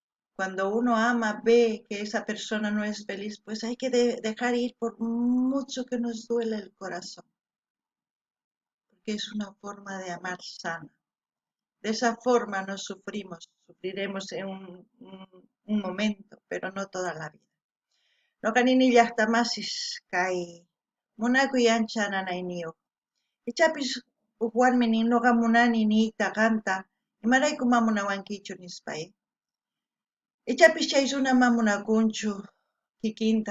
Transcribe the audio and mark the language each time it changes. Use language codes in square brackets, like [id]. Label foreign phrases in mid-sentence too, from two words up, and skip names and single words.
[es] Cuando uno ama, ve que esa persona no es feliz, pues hay que dejar ir por mucho que nos duele el corazón, porque es una forma de amar sana. De esa forma no sufriremos en un momento, pero no toda la vida. [qu] No kanini llaqtamasis kay munakuy ancha nanayniyoq. Ichapis huk warmi nin ñuqa munani niyta qamta imarayku ma munawankichu nispay. Ichapis chay runa ma munakunchu kikinta.